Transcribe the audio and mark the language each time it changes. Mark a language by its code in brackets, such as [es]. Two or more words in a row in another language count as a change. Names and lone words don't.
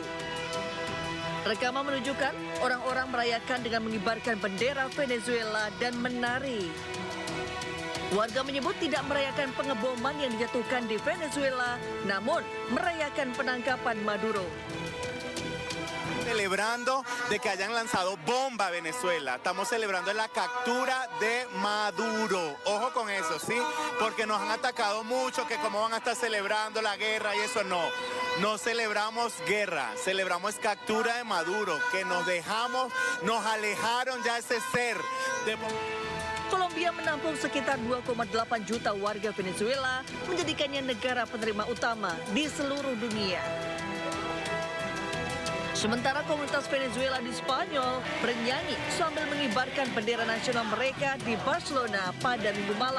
[id] Rekaman menunjukkan orang-orang merayakan dengan mengibarkan bendera Venezuela dan menari. Warga menyebut tidak merayakan pengeboman yang dijatuhkan di Venezuela, namun merayakan penangkapan Maduro. [es] celebrando de que hayan lanzado bomba a Venezuela. Estamos celebrando la captura de Maduro. Ojo con eso, ¿sí? Porque nos han atacado mucho, que cómo van a estar celebrando la guerra y eso no. No celebramos guerra, celebramos captura de Maduro, que nos alejaron ya ese ser. [id] Kolombia menampung sekitar 2,8 juta warga Venezuela, menjadikannya negara penerima utama di seluruh dunia. Sementara komunitas Venezuela di Spanyol bernyanyi sambil mengibarkan bendera nasional mereka di Barcelona pada Minggu malam.